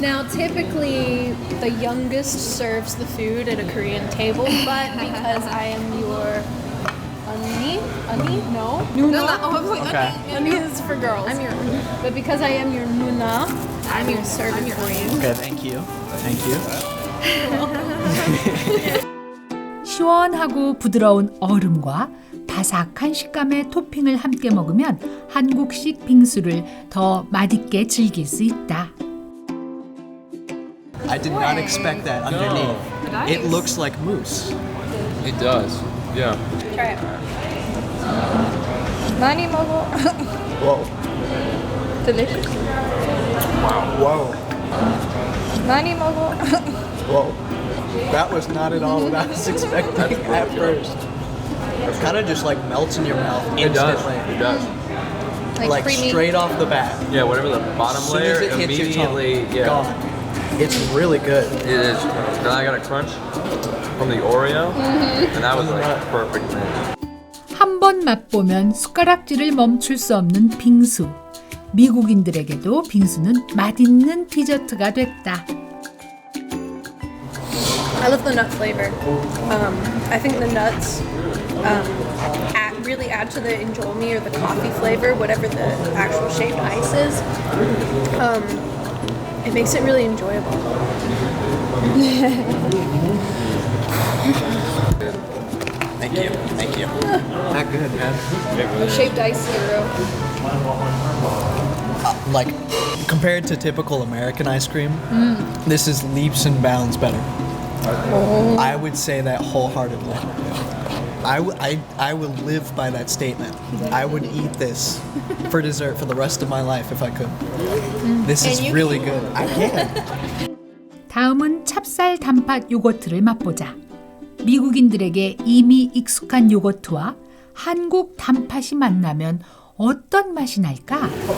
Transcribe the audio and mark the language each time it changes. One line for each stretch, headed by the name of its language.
English: Now, typically, the youngest serves the food at a Korean table, but because I am your Ani? No? Nuna. Oh, I was like, Okay. Ani is for girls. I'm your But because I am your Nuna, I'm your server Korean. Okay, thank you. Thank you.
Korean: 시원하고 부드러운 얼음과 바삭한 식감의 토핑을 함께 먹으면 한국식 빙수를 더 맛있게 즐길 수 있다.
English: I did not expect that underneath. It looks like mousse. It does. Yeah. Try it.
Korean: 많이 먹어.
English: Whoa. Delicious. Whoa.
Korean: 많이 먹어.
English: Whoa. That was not at all what I was expecting at first. It kind of just like melts in your mouth It does. instantly. It does. Like creamy. straight off the bat. Yeah, whatever the bottom As soon layer as it hits your tongue, immediately. Yeah. gone. It's really good. It is. Then I got a crunch from the Oreo, and that was like perfect, man.
Korean: 한 번 맛보면 숟가락질을 멈출 수 없는 빙수. 미국인들에게도 빙수는 맛있는 디저트가 됐다.
English: I love the nut flavor. I think the nuts really add to the injolmi or the coffee flavor, whatever the actual shaped ice is. It makes it really enjoyable. Thank you. Thank you. Not good, man. Shaped ice hero. Like, compared to typical American ice cream, this is leaps and bounds better. I would say that wholeheartedly. I will live by that statement. I would eat this for dessert for the rest of my life if I could. This is really good. I can.
Korean: 다음은 찹쌀 단팥 요거트를 맛보자. 미국인들에게 이미 익숙한 요거트와 한국 단팥이 만나면 어떤 맛이 날까?